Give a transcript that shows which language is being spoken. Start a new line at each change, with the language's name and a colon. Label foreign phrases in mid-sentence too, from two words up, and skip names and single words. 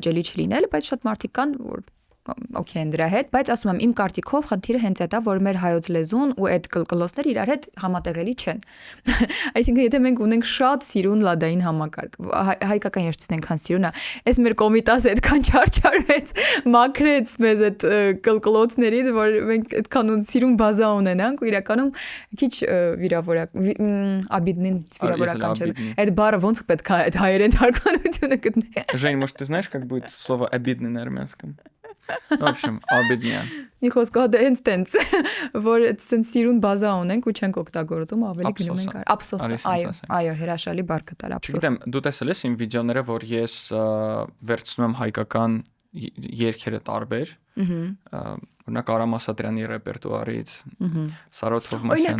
Armenian: հաճելի չլինել, բայց շատ մարդիկ կան, որ օքեյ են դրա հետ, բայց ասում եմ, իմ կարծիքով խնդիրը հենց այդ է, որ մեր հայոց լեզուն ու այդ կլկլոցները իրար հետ համատեղելի չեն։ Այսինքն, եթե մենք ունենք շատ սիրուն լադային համակարգ, հայկական երաժշտությունն այնքան սիրուն է, այս մեր կոմիտասը այդքան չարչարվեց, մաքրեց մեզ այդ կլկլոցներից, որ մենք այդքան սիրուն բազա ունենանք ու իրականում քիչ обидный վիրավորական չէ։ Այդ բառը ոնց պետք է այդ հայերեն թարգմանությունը գտնի։
Russian: Жень, может, ты знаешь, как будет слово обидный на армянском? В общем, обидня.
Armenian: Մի խոսքով դա հենց տենց, որ այդպես սիրուն բազա ունենք ու չենք օգտագործում, ավելի գնում ենք ափսոս, այո, հրաշալի բառ կտար ափսոս։ Գիտեմ, դու տեսել ես իմ վիդեոները, որ ես վերցնում եմ հայկական երգերը տարբեր, օրինակ Արամ Ասատրյանի ռեպերտուարից, Սարոթ Հովմասյանի։